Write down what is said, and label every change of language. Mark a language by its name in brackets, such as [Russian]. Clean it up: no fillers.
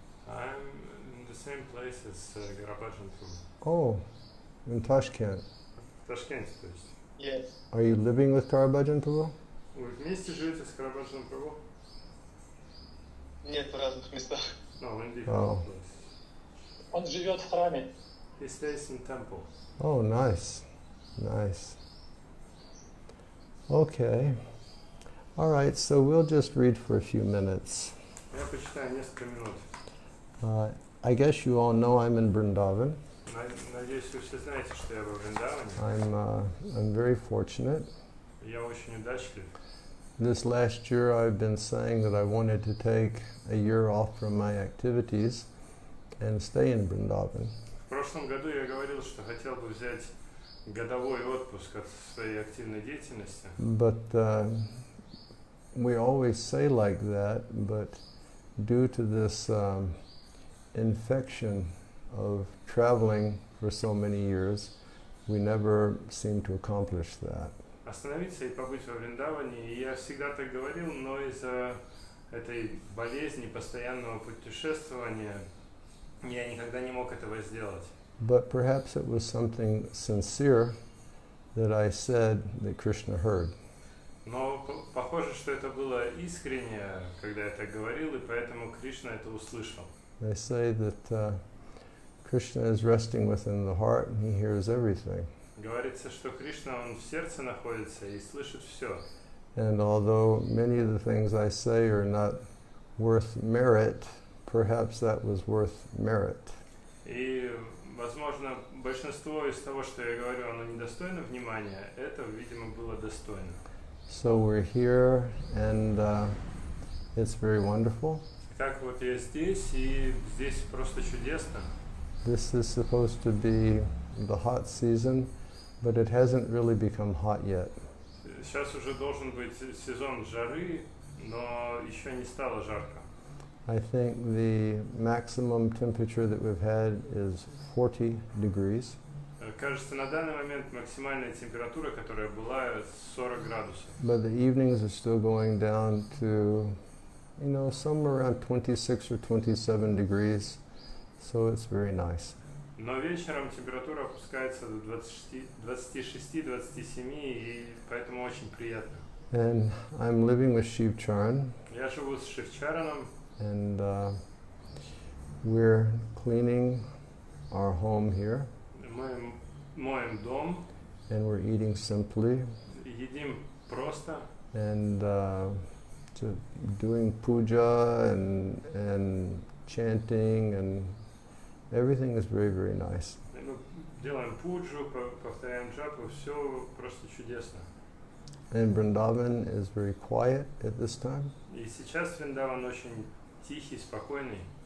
[English] I'm in the same place as Gaura-lila. Oh, in Tashkent. [Russian] В Ташкенте, то есть. [English] Yes. Are you living with Karabhajan Prabhu? [Russian] Вы вместе живете с Gaura-lila Prabhu? Нет, в разных местах. [English] No, in different places. [Russian] Он живет в храме. [English] He stays in temple. Oh, nice, nice. Okay. All right, so we'll just read for a few minutes. [Russian] Я почитаю несколько минут. [English] I guess you all know I'm in Vrindavan. [Russian] Надеюсь, вы все знаете, что я во Вриндаване. [English] I'm very fortunate. [Russian] Я очень удачлив. [English] This last year I've been saying that I wanted to take a year off from my activities and stay in Vrindavan. [Russian] В прошлом году я говорил, что хотел бы взять годовой отпуск от своей активной деятельности. [English] But we always say like that, but due to this infection of traveling for so many years, we never seem to accomplish that. [Russian] Остановиться и побыть во Вриндаване. И я всегда так говорил, но из-за этой болезни, постоянного путешествования, я никогда не мог этого сделать. [English] But perhaps it was something sincere that I said that Krishna heard. [Russian] Но похоже, что это было искренне, когда я так говорил, и поэтому Кришна это услышал. [English] They say that Krishna is resting within the heart and he hears everything. [Russian] Говорится, что Кришна, он в сердце находится и слышит все. [English] And although many of the things I say are not worth merit, perhaps that was worth merit. [Russian] И, возможно, большинство из того, что я говорю, оно недостойно внимания, это, видимо, было достойно. [English] So we're here and it's very wonderful. [Russian] Итак, вот я здесь, и здесь просто чудесно. [English] This is supposed to be the hot season, but it hasn't really become hot yet. [Russian] Сейчас уже должен быть сезон жары, но еще не стало жарко. [English] I think the maximum temperature that we've had is 40 degrees. [Russian] Кажется, на данный момент максимальная температура, которая была, 40 градусов. [English] But the evenings are still going down to you know, somewhere around 26 or 27 degrees, so it's very nice. [Russian] Но вечером температура опускается до 26-27, и поэтому очень приятно. [English] And I'm living with Shiv Charan. [Russian] Я живу с Шивчараном. [English] And we're cleaning our home here. [Russian] Мы моем дом. [English] And we're eating simply. [Russian] Едим просто. [English] And doing puja and chanting, and everything is very, very nice. [Russian] Мы делаем пуджу, повторяем джапу, все просто чудесно. [English] And Vrindavan is very quiet at this time. [Russian] И сейчас Вриндаван очень тихий, спокойный.